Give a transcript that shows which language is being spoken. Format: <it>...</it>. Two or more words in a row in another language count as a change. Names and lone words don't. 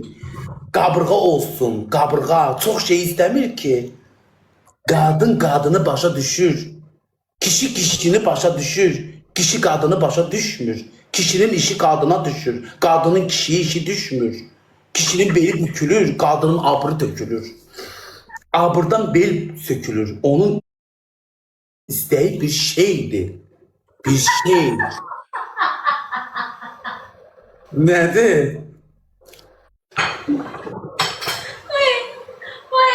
<az>Qabırğa olsun. Qabırğa. Çox şey istəmir ki. Qadın qadını başa düşür. Kişi kişini başa düşür. Kişi qadını başa düşmür. Kişinin işi qadına düşür. Qadının kişiye işi düşmür. Kişinin beli bükülür. Qadının abrı dökülür. Abrdan bel sökülür. Onun isteği bir şeydi. Bir şey. Nedir? Vay.</az>